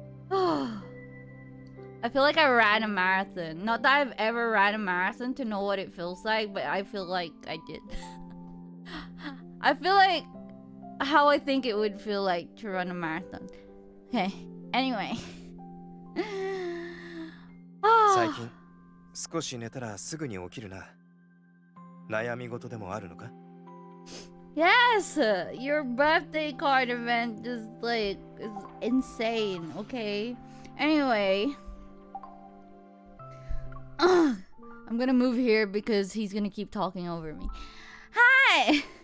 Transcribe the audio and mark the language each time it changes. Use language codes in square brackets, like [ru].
[en] Oh. I feel like I ran a marathon. Not that I've ever ran a marathon to know what it feels like, but I feel like I did. I feel like how I think it would feel like to run a marathon. Okay. Anyway. [ja] 最近少し寝たらすぐに起きるな。悩み事でもあるのか？ [en] Yes, your birthday card event is like is insane. Okay. Anyway, I'm gonna move here because he's gonna keep talking over me. Hi.